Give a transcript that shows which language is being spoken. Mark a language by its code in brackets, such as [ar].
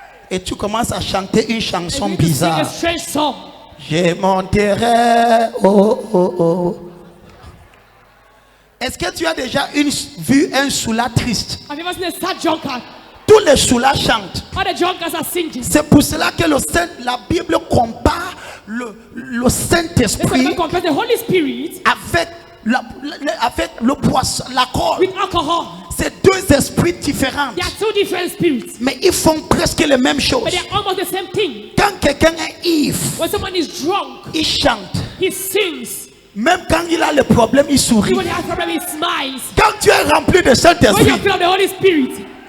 [fr] Et tu commences à chanter une chanson [en] And you need to sing a [fr] bizarre. [en] strange song. [fr] Je monterai. Oh, oh, oh. Est-ce que tu as déjà vu un soula triste? [en] Have you ever seen a sad drunkard? [fr] Tous les soulas chantent. [en] All the drunkards are singing. [fr] C'est pour cela que la Bible compare le [en] That's why [fr] Saint-Esprit [en] we compare the Holy Spirit [fr] avec, avec le poisson, l'alcool. [en] with alcohol. [fr] C'est deux esprits différents. [en] They are two different spirits, [fr] Mais ils font presque les mêmes choses. [en] but they are almost the same thing. [fr] Quand quelqu'un est ivre, [en] When someone is drunk, [fr] il chante. [en] he sings. [fr] Même quand il a le problème, il sourit. [en] When he has problem, he smiles. [fr] Quand tu es rempli de [en] When [fr] Saint-Esprit, [en] you feel the Holy Spirit,